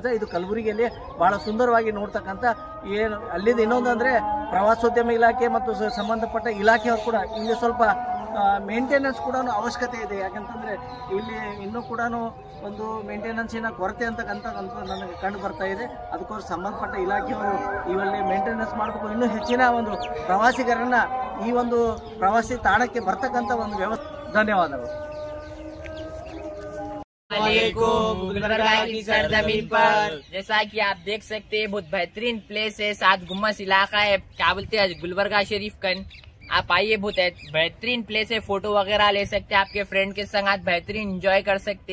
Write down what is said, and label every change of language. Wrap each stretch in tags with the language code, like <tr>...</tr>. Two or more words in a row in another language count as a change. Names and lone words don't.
<kn>ಇದು ಕಲಬುರಗಿಯಲ್ಲಿ ಬಹಳ ಸುಂದರವಾಗಿ ನೋಡ್ತಕ್ಕಂಥ ಅಲ್ಲಿಂದ ಇನ್ನೊಂದು ಅಂದರೆ ಪ್ರವಾಸೋದ್ಯಮ ಇಲಾಖೆ ಮತ್ತು ಸಂಬಂಧಪಟ್ಟ ಇಲಾಖೆಯವರು ಕೂಡ ಇಲ್ಲಿ ಸ್ವಲ್ಪ ಮೇಂಟೆನೆನ್ಸ್ ಕೂಡ ಅವಶ್ಯಕತೆ ಇದೆ. ಯಾಕಂತಂದರೆ ಇಲ್ಲಿ ಇನ್ನೂ ಕೂಡ ಒಂದು ಮೇಂಟೆನೆನ್ಸಿನ ಕೊರತೆ ನನಗೆ ಕಂಡು ಬರ್ತಾ ಇದೆ. ಅದಕ್ಕೋಸ್ಕರ ಸಂಬಂಧಪಟ್ಟ ಇಲಾಖೆಯವರು ಇವಲ್ಲಿ ಮೇಂಟೆನೆನ್ಸ್ ಮಾಡಬೇಕು. ಇನ್ನೂ ಹೆಚ್ಚಿನ ಒಂದು ಪ್ರವಾಸಿಗರನ್ನು ಈ ಒಂದು ಪ್ರವಾಸಿ ತಾಣಕ್ಕೆ ಬರ್ತಕ್ಕಂಥ ಒಂದು ವ್ಯವಸ್ಥೆ. ಧನ್ಯವಾದಗಳು.</kn> <hi>गुलबर्गा की सरजमीन पर जैसा कि आप देख सकते हैं बहुत बेहतरीन प्लेस है, 7 गुम्बद इलाका है, क्या बोलते हैं गुलबर्गा शरीफ कन। आप आइए, बहुत बेहतरीन प्लेस है, फोटो वगैरह ले सकते हैं, आपके फ्रेंड के संग आज बेहतरीन एंजॉय कर सकते।</hi>